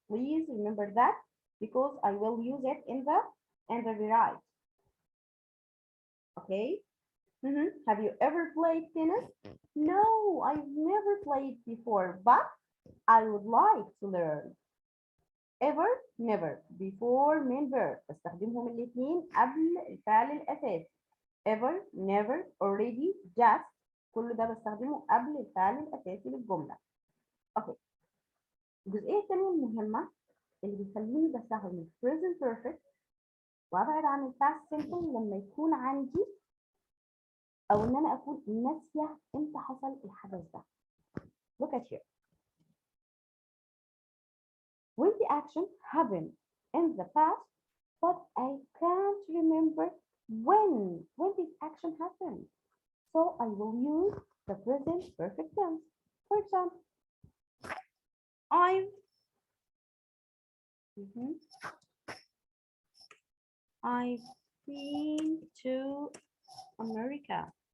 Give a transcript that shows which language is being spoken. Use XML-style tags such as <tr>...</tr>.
<en>Please remember that because I will use it in the right. Okay. Have you ever played tennis? No, I've never played before, but I would like to learn. Ever, never, before main verb.</en> <ar>بستخدمهم الاثنين قبل الفعل الأساسي. Ever, never, already, just. كل ده بستخدمه قبل الفعل الأساسي للجملة. اوكي. الجزئية الثانية المهمة اللي بيخليني بستخدم present perfect وابعد عن ال past simple لما يكون عندي او ان انا اكون ناسيه امتى حصل الحدث ده.</ar> <en>Look at here. When the action happened in the past, but I can't remember when this action happened. So I will use the present perfect tense. For example, I've been to America.</en>